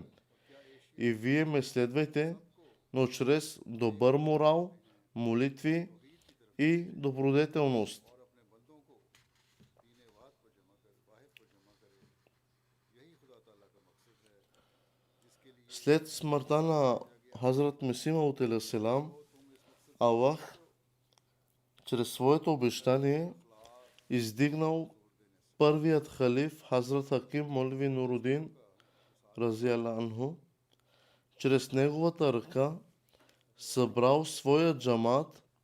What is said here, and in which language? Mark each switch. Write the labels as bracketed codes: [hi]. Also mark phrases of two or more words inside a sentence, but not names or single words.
[bg] И вие ме следвайте, но чрез добър морал, молитви и добродетелност. След смъртта на Хазрат Месия маud алейхиссалам, Аллах чрез своето обещание издигнал първият халиф Хазрат Хаким Молви Нурудин [ar] رضي الله عنه. [bg] Чрез неговата ръка събрал своя джамат.